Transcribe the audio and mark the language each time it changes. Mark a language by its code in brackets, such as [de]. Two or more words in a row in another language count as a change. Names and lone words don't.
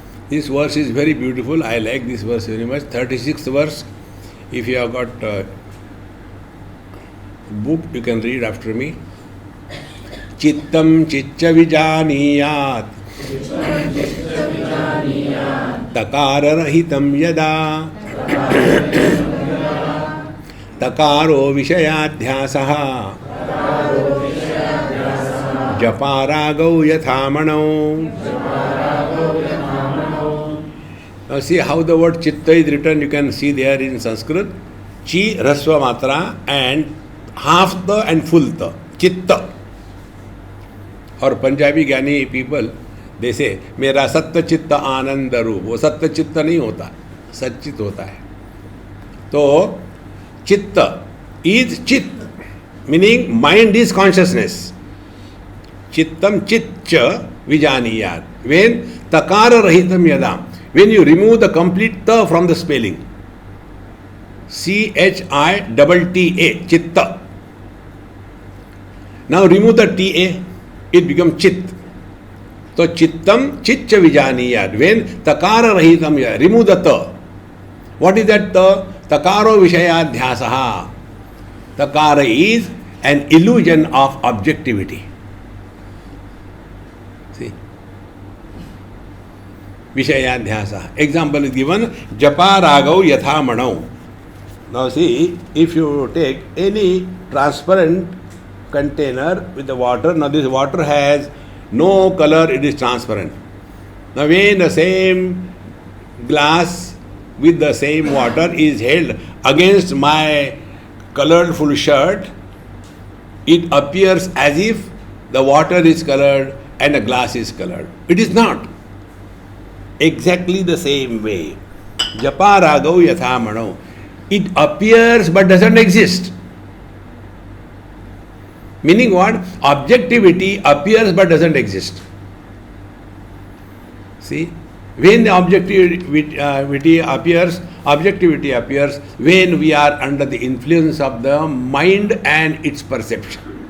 [en] This verse is very beautiful. I like this verse very much. 36th verse. If you have got a book, you can read after me. [sa] Chittam chicca vijaniyat takara rahitam yada takaro vishayadhyasaha japaragau yathamanau. [en] Now see how the word chitta is written. You can see there in Sanskrit. Chi, [sa] rasva matra, [en] and half the and full the. Chitta. [hi] और पंजाबी ज्ञानी पीपल जैसे मेरा सत्य चित्त आनंद रूप, वो सत्य चित्त नहीं होता, सच्चित होता है. [en] तो chitta is chitta, meaning mind is consciousness. [sa] चित्तम चित्त विजानीयात. वेन तकार रहितम यदा, [en] when you remove the complete ta from the spelling, CHITTA, चित्त. now remove the TA, it becomes chit. [sa] So chittam chicca vijaniyat. [en] When [sa] takara rahitam, [en] remove the ta. What is that ta? [sa] Takaro vishayadhyasaha. [en] Takara is an illusion of objectivity. See? Vishayadhyasa. Example is given, [sa] japa ragau yatha manau. [en] Now see, if you take any transparent container with the water, now this water has no color, it is transparent. Now when the same glass with the same water is held against my colorful shirt, it appears as if the water is colored and the glass is colored. It is not. Exactly the same way. [sa] Japa ragau yatha manau. [en] It appears but doesn't exist. Meaning what? Objectivity appears but doesn't exist. See? When the objectivity appears when we are under the influence of the mind and its perception.